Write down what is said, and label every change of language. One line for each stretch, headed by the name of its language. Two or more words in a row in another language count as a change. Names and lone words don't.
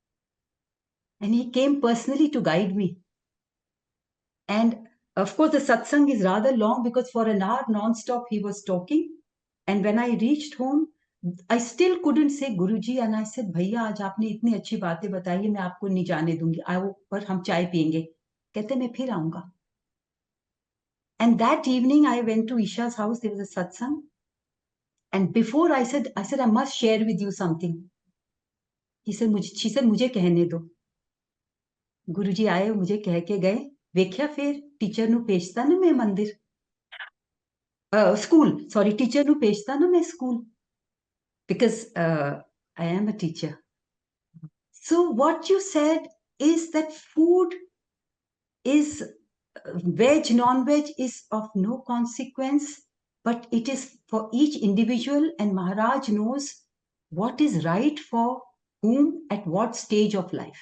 English: And he came personally to guide me. And of course, the satsang is rather long because for an hour non-stop he was talking. And when I reached home, I still couldn't say Guruji, and I said,
Hindi: भैया आज आपने इतनी अच्छी बातें बताई है, मैं आपको नहीं जाने दूंगी, आओ पर हम चाय पियेंगे. कहते मैं फिर आऊंगा.
English: And that evening I went to Isha's house. There was a satsang. And before I said, I must share with you something. She said,
Hindi: मुझे कहने दो. गुरुजी आए, मुझे कह के गए.
Punjabi: ਵੇਖਿਆ ਫਿਰ ਟੀਚਰ ਨੂੰ ਭੇਜਤਾ ਨਾ ਮੈਂ ਮੰਦਿਰ. School.
English: Sorry, teacher
Punjabi: ਨੂੰ ਭੇਜਤਾ ਨਾ ਮੈਂ
English: school. Because I am a teacher. So what you said is that food is veg, non-veg is of no consequence, but it is for each individual, and Maharaj knows what is right for whom at what stage of life.